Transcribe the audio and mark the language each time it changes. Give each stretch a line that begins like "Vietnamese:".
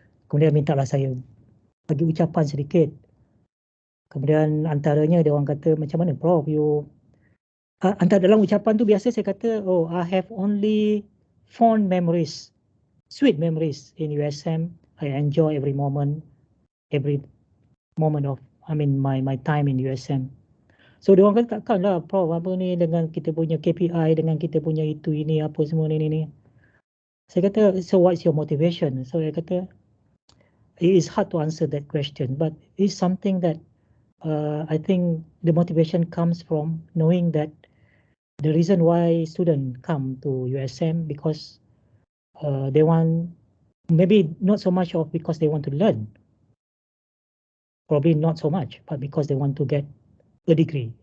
Malay: Kemudian mintalah saya bagi ucapan sedikit. Kemudian antaranya dia orang kata, macam mana Prof you, antara dalam ucapan tu biasa saya kata,
English: I have only fond memories, sweet memories in USM. I enjoy every moment of my time in USM.
Malay: So dia orang kata takkanlah Prof apa ni dengan kita punya KPI, dengan kita punya itu ini apa semua ni. Saya kata,
English: so what's your motivation? So
Malay: saya kata,
English: it is hard to answer that question, but it's something that I think the motivation comes from knowing that the reason why students come to USM because they want, maybe not so much of because they want to learn, probably not so much, but because they want to get a degree.